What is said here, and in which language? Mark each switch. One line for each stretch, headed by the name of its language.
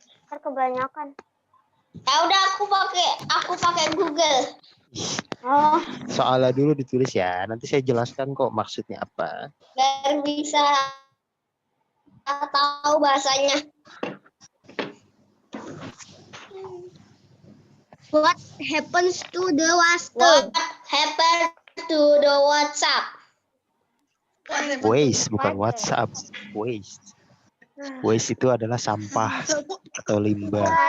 Indonesian: Kebanyakan. Ya udah aku pakai Google. Oh, Soalnya dulu ditulis ya. Nanti saya jelaskan kok maksudnya apa. biar bisa tahu bahasanya.
English: What happens to the WhatsApp? What happened to the WhatsApp?
Indonesian: Waste, bukan WhatsApp. Waste. Waste itu adalah sampah atau limbah.